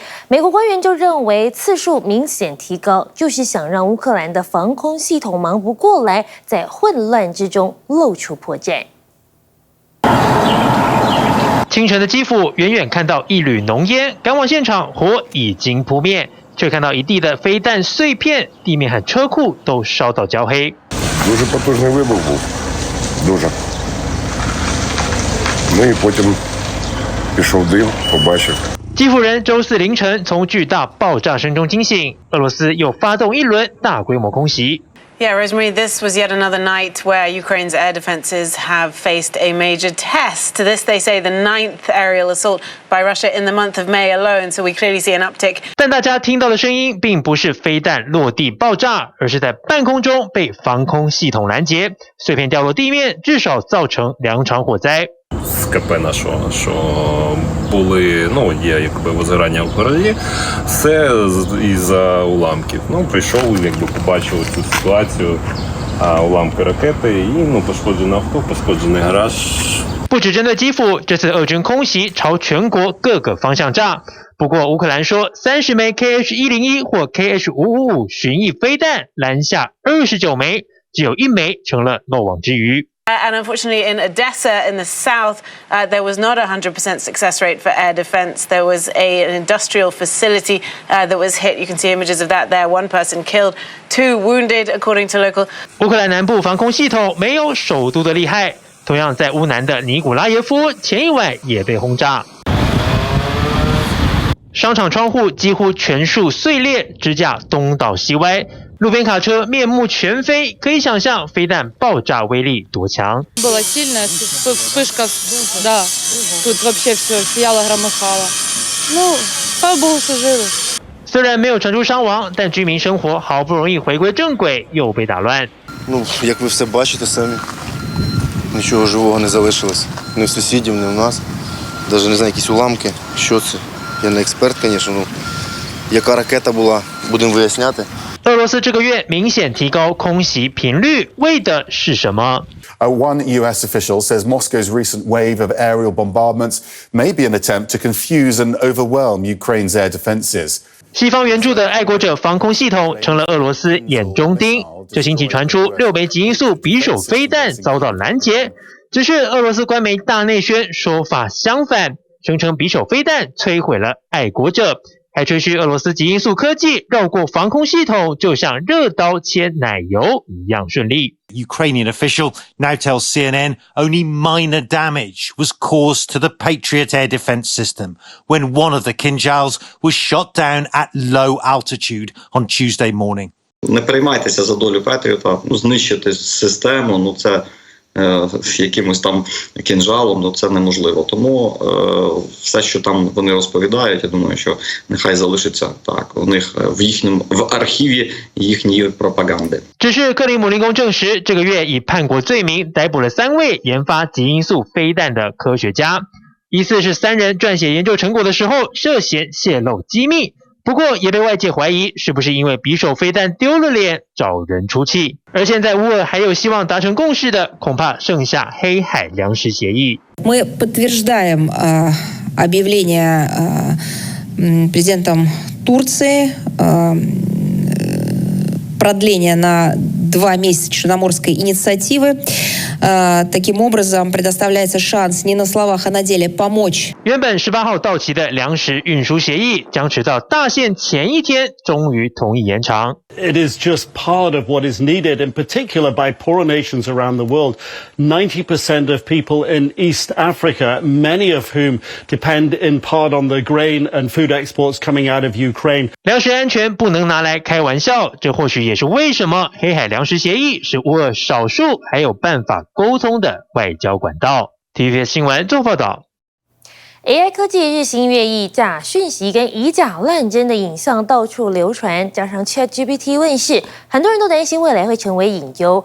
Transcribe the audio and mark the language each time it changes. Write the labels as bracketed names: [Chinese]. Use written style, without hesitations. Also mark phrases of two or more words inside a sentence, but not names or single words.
[Chinese] 美国官员就认为次数明显提高，就是想让乌克兰的防空系统忙不过来，在混乱之中露出破绽。清晨的基辅，远远看到一缕浓烟，赶往现场，火已经扑灭，却看到一地的飞弹碎片，地面和车库都烧到焦黑。 [Ukrainian] Дуже потужний вибух був. Дуже. Ну і потім пішов дим, побачив. [Chinese] 基辅人周四凌晨从巨大爆炸声中惊醒，俄罗斯又发动一轮大规模空袭。 [English] Yeah, Rosemary, this was yet another night where Ukraine's air defenses have faced a major test. This, they say, the 9th aerial assault by Russia in the month of May alone, so we clearly see an uptick. [Chinese] 但大家听到的声音并不是飞弹落地爆炸，而是在半空中被防空系统拦截，碎片掉落地面，至少造成2场火灾。 [Ukrainian] З КП нашого, що були, є якби возгорання в кораблі, все із-за уламків. Прийшов, побачив цю ситуацію, уламки ракети і, пошкоджене авто, пошкоджений гараж. [Chinese] 不只针对基辅，这次俄军空袭朝全国各个方向炸。不过乌克兰说，30枚 Kh-101 或 Kh-555 巡弋飞弹拦下29枚，只有1枚成了漏网之鱼。 [English] And unfortunately, in Odessa, in the south, there was not a 100% success rate for air defense. There was an industrial facility that was hit. You can see images of that there. 1 person killed, 2 wounded, according to local. [Chinese] 乌克兰南部防空系统没有首都的厉害，同样在乌南的尼古拉耶夫，前一晚也被轰炸。商场窗户几乎全数碎裂，支架东倒西歪。路边卡车面目全非，可以想象飞弹爆炸威力多强。 [Russian] Была сильная вспышка, да. Тут вообще все сияло, громыхало. Ну, слава богу, что живы. [Chinese] 虽然没有传出伤亡，但居民生活好不容易回归正轨，又被打乱。 [Ukrainian] Як ви все бачите самі, нічого живого не залишилось. Ні в сусідів, ні в нас. Навіть не знаю, якісь уламки. Що це? Я не експерт, звісно. Яка ракета була, будемо виясняти. [Chinese] 俄罗斯这个月明显提高空袭频率，为的是什么 [English] ？One US official says Moscow's recent wave of aerial bombardments may be an attempt to confuse and overwhelm Ukraine's air defenses. [Chinese] 西方援助的爱国者防空系统成了俄罗斯眼中钉。这星期传出6枚极音速匕首飞弹遭到拦截，只是俄罗斯官媒大内宣说法相反，声称匕首飞弹摧毁了爱国者。还吹嘘俄罗斯极音速科技绕过防空系统，就像热刀切奶油一样顺利。 [English] Ukrainian official now tells CNN only minor damage was caused to the Patriot air defense system when one of the Kinjals was shot down at low altitude on Tuesday morning. [Ukrainian] Не переймайтеся за долю Петріота, знищити систему, це якимось там кінжалом, це неможливо. Тому все, що там вони розповідають, я думаю, що нехай залишиться так, у них в архіві їхньої пропаганди. [Chinese] 只是克里姆林宫证实，这个月以叛国罪名逮捕了3位研发极音速飞弹的科学家，疑似是3人撰写研究成果的时候涉嫌泄露机密。不过也被外界怀疑是不是因为匕首飞弹丢了脸找人出气，而现在乌俄还有希望达成共识的，恐怕剩下黑海粮食协议。 [Russian] Мы подтверждаем объявление президентом Турции продления на 2 месяца Черноморской инициативы. Таким образом, предоставляется шанс не на словах, а на деле помочь. [Chinese] 原本18号到期的粮食运输协议将直到大限前一天终于同意延长。 [English] It is just part of what is needed, in particular by poorer nations around the world. 90% of people in East Africa, many of whom depend in part on the grain and food exports coming out of Ukraine. [Chinese] 粮食安全不能拿来开玩笑，这或许也是为什么黑海粮食协议是乌俄少数还有办法沟通的外交管道。TVBS 新闻综合报道。 AI 科技日新月异，假讯息跟以假乱真的影像到处流传，加上 ChatGPT 问世，很多人都担心未来会成为隐忧。